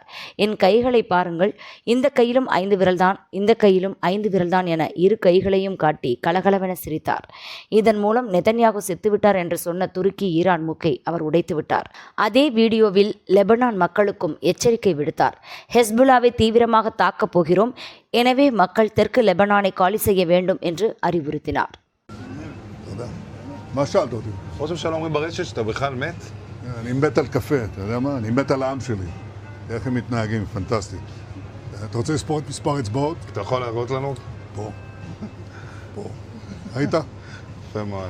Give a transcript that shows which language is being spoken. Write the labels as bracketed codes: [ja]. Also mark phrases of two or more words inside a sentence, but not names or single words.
[ta] என் கைகளை பாருங்கள், இந்த கையிலும் 5 விரல்தான், இந்த கையிலும் 5 விரல்தான் என 2 கைகளையும் காட்டி கலகலவென சிரித்தார். இதன் மூலம் நெதன்யாகு செத்துவிட்டார் என்று சொன்ன துருக்கி ஈரான் மூக்கை அவர் உடைத்துவிட்டார். அதே வீடியோவில் லெபனான் மக்களுக்கும் எச்சரிக்கை விடுத்தார். ஹெஸ்புல்லாவை தீவிரமாக தாக்கப் போகிறோம், எனவே மக்கள் தெற்கு லெபனானை காலி செய்ய வேண்டும் என்று அறிவுறுத்தினார். [he] מה שאלת אותי? ראש הממשלה אומרים ברשת שאתה בכלל מת? אני מת על קפה, אתה יודע מה? אני מת על העם שלי. איך הם מתנהגים, פנטסטי. אתה רוצה לספור את מספר אצבעות? אתה יכול להראות לנו? פה. פה. היית? יפה מאוד.